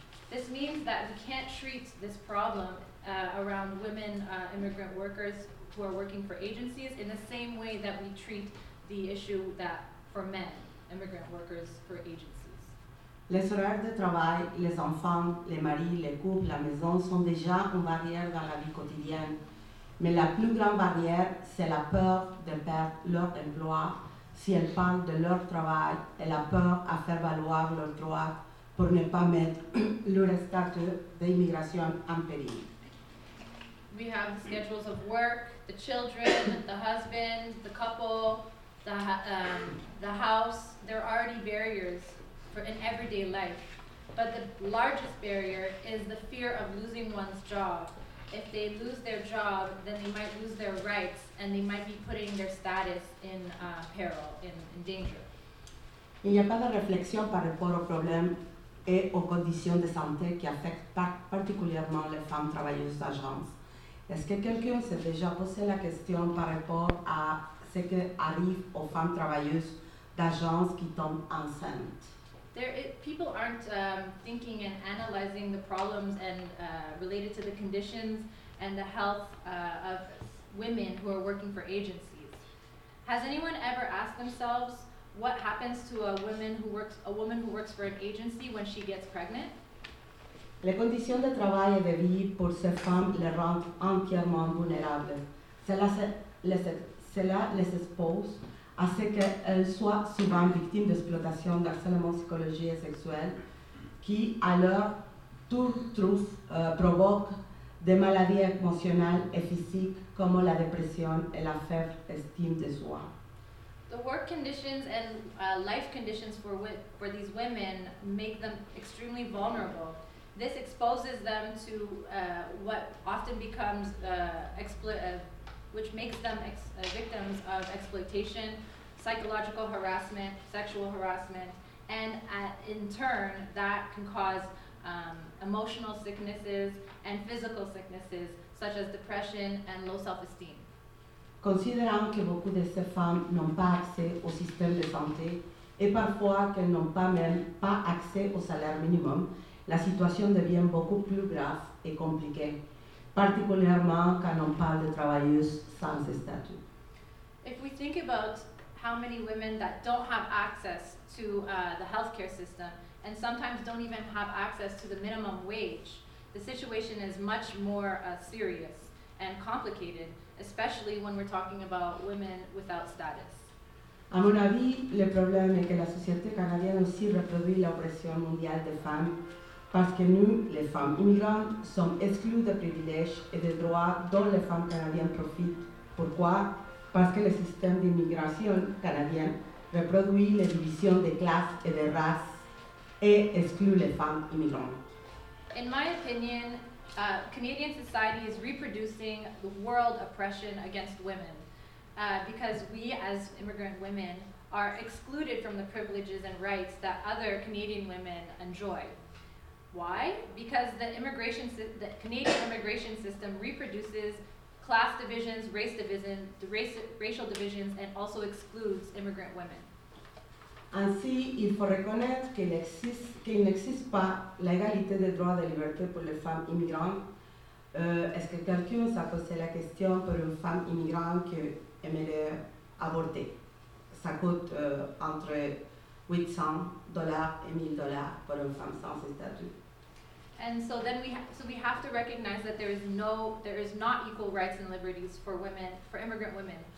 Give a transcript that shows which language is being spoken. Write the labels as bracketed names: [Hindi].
[English] This means that we can't treat this problem around women immigrant workers who are working for agencies in the same way that we treat the issue that for men immigrant workers for agencies. [French] Les horaires de travail, les enfants, les maris, les couples, la maison sont déjà une barrière dans la vie quotidienne. Mais la plus grande barrière, c'est la peur de perdre leur emploi si elles parlent de leur travail et la peur à faire valoir leurs droits pour ne pas mettre leur statut d'immigration en péril. [English] We have the schedules of work, the children, the husband, the couple, the house. There are already barriers for in everyday life. But the largest barrier is the fear of losing one's job. If they lose their job, then they might lose their rights and they might be putting their status in peril, in danger. [French] Il n'y a pas de réflexion par rapport aux problèmes et aux conditions de santé qui affectent particulièrement les femmes travailleuses d'agence. Est-ce que quelqu'un s'est déjà posé la question par rapport à ce qui arrive aux femmes travailleuses d'agences qui tombent enceintes? [English] People aren't thinking and analyzing the problems and related to the conditions and the health of women who are working for agencies. Has anyone ever asked themselves what happens to a woman who works for an agency when she gets pregnant? [French] Les conditions de travail et de vie pour ces femmes les rendent entièrement vulnérables. Cela les expose à ce qu'elles soient souvent victimes d'exploitation, d'harcèlement psychologique et sexuel, qui à leur tour provoque des maladies émotionnelles et physiques comme la dépression et la faible estime de soi. [English] The work conditions and life conditions for these women make them extremely vulnerable. This exposes them to what often becomes victims of exploitation, psychological harassment, sexual harassment, and in turn, that can cause emotional sicknesses and physical sicknesses, such as depression and low self-esteem. [French] Considérant que beaucoup de ces femmes n'ont pas accès au système de santé et parfois qu'elles n'ont pas même pas accès au salaire minimum, la situation devient beaucoup plus grave et compliquée, particulièrement quand on parle de travailleuses sans statut. [English] If we think about how many women that don't have access to the healthcare system and sometimes don't even have access to the minimum wage, the situation is much more serious and complicated, especially when we're talking about women without status. [French] À mon avis, le problème est que la société canadienne aussi reproduit l'oppression mondiale des femmes, parce que nous, les femmes immigrantes, sommes exclues des privilèges et des droits dont les femmes canadiennes profitent. Pourquoi? Parce que le système d'immigration canadien reproduit les divisions de classe et de race et exclut les femmes immigrantes. [English] In my opinion, Canadian society is reproducing the world oppression against women. Because we as immigrant women are excluded from the privileges and rights that other Canadian women enjoy. Why? Because the Canadian immigration system reproduces class divisions, race division, racial divisions, and also excludes immigrant women. [French] Ainsi, il faut reconnaître qu'il n'existe pas l'égalité des droits de liberté pour les femmes immigrantes. Est-ce que quelqu'un s'est posé la question pour une femme immigrante que aimerait avorter? Ça coûte entre 800 dollars et 1000 dollars pour une femme sans statut. [English] And so then we have to recognize that there is not equal rights and liberties for women, for immigrant women.